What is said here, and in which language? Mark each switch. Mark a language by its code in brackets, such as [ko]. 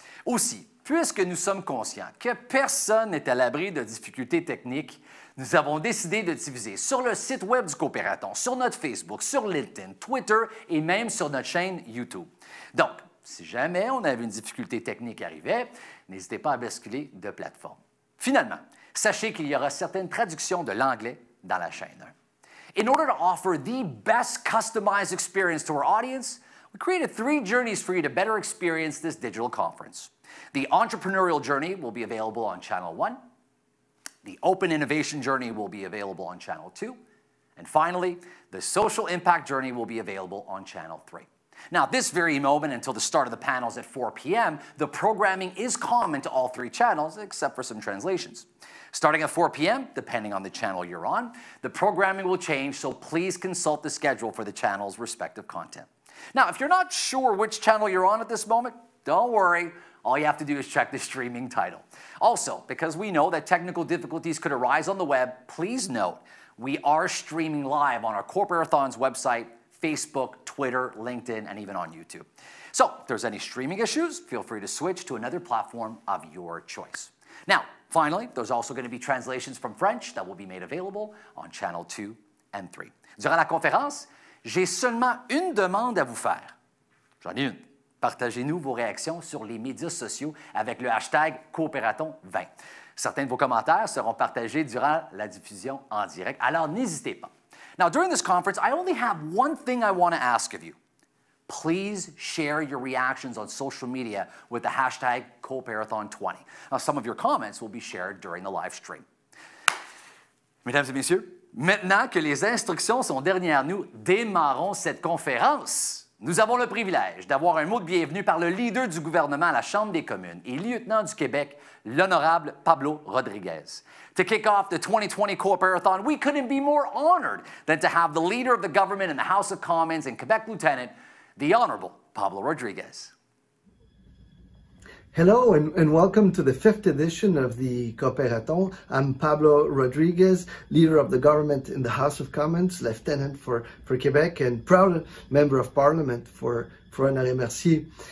[fr] Aussi, puisque nous sommes conscients que personne n'est à l'abri de difficultés techniques, nous avons décidé de diffuser sur le site web du Cooperathon, sur notre Facebook, sur LinkedIn, Twitter et même sur notre chaîne YouTube. Donc, si jamais on avait une difficulté technique qui arrivait, n'hésitez pas à basculer de plateforme. Finalement, sachez qu'il y aura certaines traductions de l'anglais dans la chaîne 1. [en] In order to offer the best customized experience to our audience, we created 3 journeys for you to better experience this digital conference. The entrepreneurial journey will be available on Channel 1. The open innovation journey will be available on Channel 2. And finally, the social impact journey will be available on Channel 3. Now, at this very moment, until the start of the panels at 4 p.m., the programming is common to all 3 channels, except for some translations. Starting at 4 p.m., depending on the channel you're on, the programming will change, so please consult the schedule for the channel's respective content. Now, if you're not sure which channel you're on at this moment, don't worry. All you have to do is check the streaming title. Also, because we know that technical difficulties could arise on the web, please note we are streaming live on our Cooperathon's website, Facebook, Twitter, LinkedIn, and even on YouTube. So if there's any streaming issues, feel free to switch to another platform of your choice. Now, finally, there's also going to be translations from French that will be made available on Channel 2 and 3. [fr] Durant la conférence, j'ai seulement une demande à vous faire. J'en ai une. Partagez-nous vos réactions sur les médias sociaux avec le hashtag Cooperathon20. Certains de vos commentaires seront partagés durant la diffusion en direct, alors n'hésitez pas. [en] Now, during this conference, I only have one thing I want to ask of you. Please share your reactions on social media with the hashtag Cooperathon20. Now, some of your comments will be shared during the live stream. [fr] Mesdames et messieurs, maintenant que les instructions sont derrière nous, démarrons cette conférence. Nous avons le privilège d'avoir un mot de bienvenue par le leader du gouvernement à la Chambre des communes et lieutenant du Québec, l'honorable Pablo Rodriguez. [en] To kick off the 2020 Cooperathon, we couldn't be more honored than to have the leader of the government in the House of Commons and Quebec Lieutenant, the Honorable Pablo Rodriguez. Hello and welcome to the 5th edition of the Cooperathon. I'm Pablo Rodriguez, leader of the government in the House of Commons, lieutenant for Quebec, and proud member of Parliament for Honoré-Mercier.